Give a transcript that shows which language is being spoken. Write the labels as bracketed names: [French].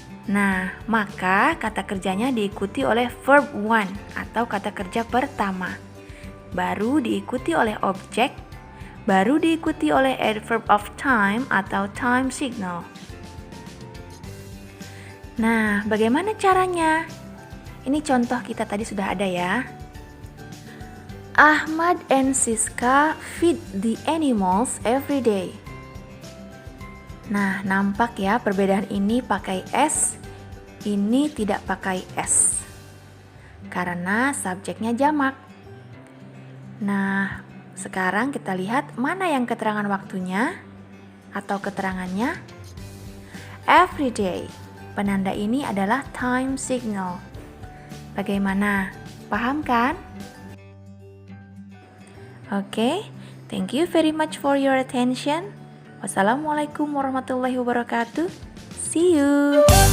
[Indonesian] Nah, maka kata kerjanya diikuti oleh verb one atau kata kerja pertama. Baru diikuti oleh objek, baru diikuti oleh adverb of time atau time signal. Nah, bagaimana caranya? Ini contoh kita tadi sudah ada ya. [English] Ahmad and Siska feed the animals every day. [Indonesian] Nah, nampak ya perbedaan ini pakai S, ini tidak pakai S. Karena subjeknya jamak. Nah, sekarang kita lihat mana yang keterangan waktunya atau keterangannya. Every day. Penanda ini adalah time signal. Bagaimana? Paham kan? [English] Oke, thank you very much for your attention. [Arabic] Wassalamualaikum warahmatullahi wabarakatuh. [English] See you.